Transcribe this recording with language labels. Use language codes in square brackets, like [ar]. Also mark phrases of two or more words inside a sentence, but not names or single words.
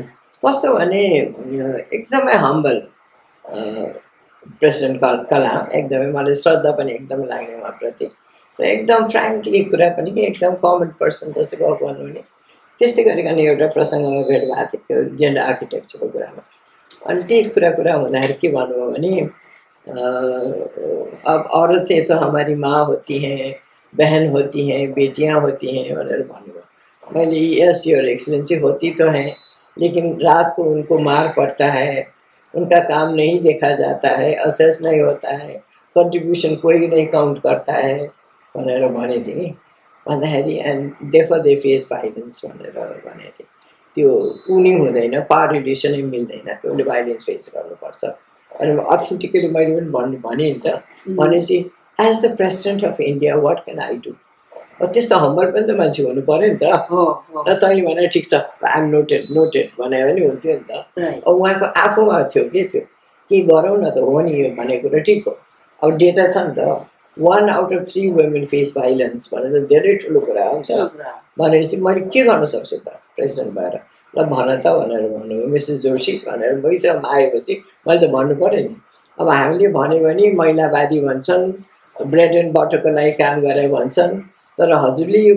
[ne] कस्तो भने एकदमै [en] humble President [ne] कलाम एकदमै मलाई श्रद्धा पनि एकदमै लाग्ने उहाँप्रति र एकदम फ्रेङ्कली कुरा पनि कि एकदम [en] common person [ne] जस्तो गफ गर्नुहुने त्यस्तै गरिकन एउटा प्रसङ्गमा भेट भएको थियो [en] gender architectureको [ne] कुरामा अनि त्यही कुरा हुँदाखेरि के भन्नुभयो भने [hi] अब औरतें तो हमारी माँ होती हैं बहन होती हैं बेटियाँ होती हैं [ne] भनेर भन्नुभयो मैले [en] yes your excellency [hi] होती तो हैं लेकिन रात को उनको मार पड़ता है उनका काम नहीं देखा जाता है असेस नहीं होता है कंट्रीब्यूशन कोई नहीं काउंट करता है [ne] भनेर भनेको थिएँ नि भन्दाखेरि [en] and therefore they face violence [ne] भनेर भनेको थिएँ त्यो उनी हुँदैन [en] power relationै [ne] मिल्दैन उसले [en] violence face [ne] गर्नुपर्छ अनि अथेन्टिकली मैले पनि भने नि त भनेपछि [en] as the President of India what can I do [ne] त्यस्तो हम्बल पनि त मान्छे हुनु पऱ्यो नि त र तैँले भने ठिक छ [en] I'm noted [ne] भने पनि हुन्थ्यो नि त अब उहाँको आफूमा थियो के त्यो के गरौँ न त हो नि यो भनेको र ठिक हो अब डेटा छ नि त [en] 1 out of 3 women face violence [ne] भनेर धेरै ठुलो कुरा हो नि त भनेपछि मैले के गर्न सक्छु त प्रेसिडेन्ट भएर ल भन त भनेर भन्नुभयो मिसेस जोशी भनेर मैसँग आएपछि मैले त भन्नु पऱ्यो नि अब हामीले भन्यो भने महिलावादी भन्छन् [en] bread and butterको [ne] लागि काम गरे भन्छन् तर हजुरले यो